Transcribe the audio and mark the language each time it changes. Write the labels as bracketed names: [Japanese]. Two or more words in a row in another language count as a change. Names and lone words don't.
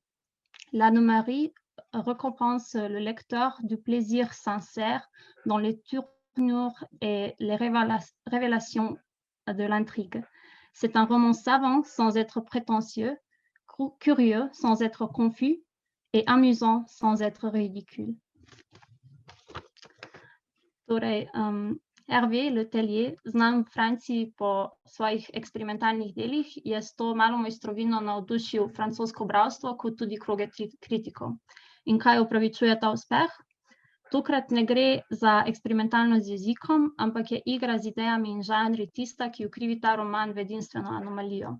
[French] L'anomalie récompense le lecteur du plaisir sincère dans les tournures et les révélations de l'intrigue. C'est un roman savant sans être prétentieux, curieux sans être confus et amusant sans être ridicule. [Slovenian] Hervé Letellier, znan v Franciji po svojih eksperimentalnih delih, je s to malo mojstrovino navdušil francosko bralstvo kot tudi kroge kritikov. In kaj upravičuje ta uspeh? Tokrat ne gre za eksperimentalnost z jezikom, ampak je igra z idejami in žanri tista, ki ukrivi ta roman v edinstveno anomalijo.